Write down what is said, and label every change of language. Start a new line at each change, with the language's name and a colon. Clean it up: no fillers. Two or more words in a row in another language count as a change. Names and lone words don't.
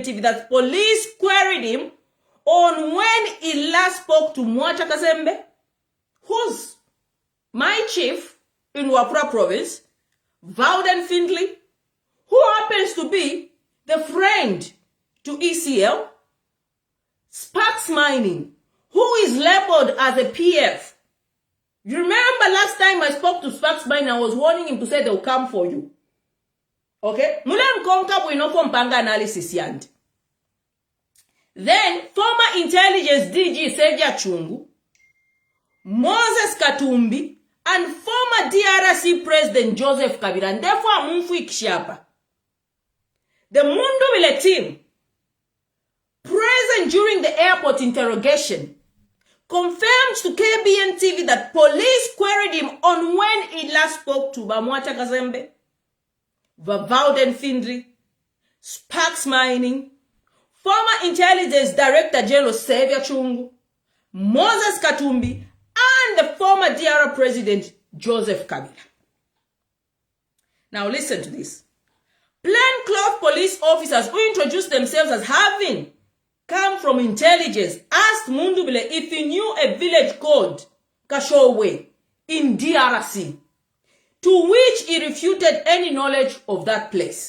English: TV that police queried him on when he last spoke to Mwata Kazembe, who's my chief in Wapura province, Vowden Findley, who happens to be the friend to ECL, Sparks Mining, who is labeled as a PF. You remember last time I spoke to Sparks Mining, I was warning him to say they'll come for you.
Bemba: Okay? Mulan konka bwinoko mpanga analysis yandi.
English: Then, former intelligence DG Sevia Chungu, Moses Katumbi, and former DRC President Joseph Kabila, and therefore Mumfui Kishapa. The Mundubile team, present during the airport interrogation, confirmed to KBN TV that police queried him on when he last spoke to Bamwata Kazembe, Vowden Findley, Sparks Mining, former Intelligence Director General Sevia Chungu, Moses Katumbi, and the former DR President Joseph Kabila. Now listen to this. Plainclothes police officers who introduced themselves as having come from intelligence asked Mundubile if he knew a village called Kashowe in DRC, to which he refuted any knowledge of that place.